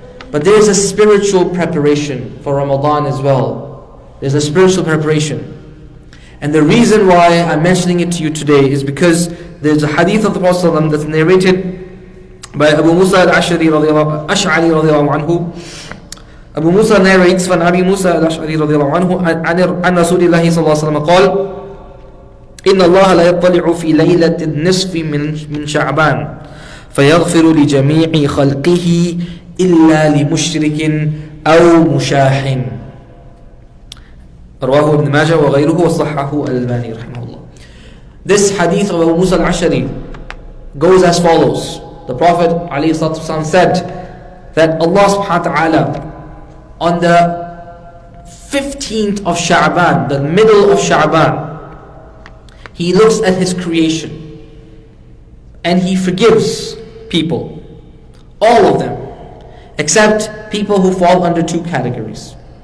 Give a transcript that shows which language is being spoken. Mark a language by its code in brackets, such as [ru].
[en] But there is a spiritual preparation for Ramadan as well. There's a spiritual preparation. And the reason why I'm mentioning it to you today is because there's a hadith of the Prophet ﷺ that's narrated by Abu Musa al-Ash'ari radiyallahu anhu. Abu Musa narrates from [ar] Abi Musa al-Ash'ari radiyallahu anhu عن رسول الله صلى الله عليه وسلم قال إن الله لا يطلع في ليلة النصف من شعبان فيغفر لجميع خلقه إلا لمشرك أو مشاح. رواه ابن ماجه وغيره وصححه الألباني رحمه الله. [en] This hadith of Abu Musa al-Ashari goes as follows. The Prophet ﷺ said that Allah subhanahu wa ta'ala on the 15th of Sha'ban, the middle of Sha'ban, He looks at His creation and He forgives people, all of them, except people who fall under two categories.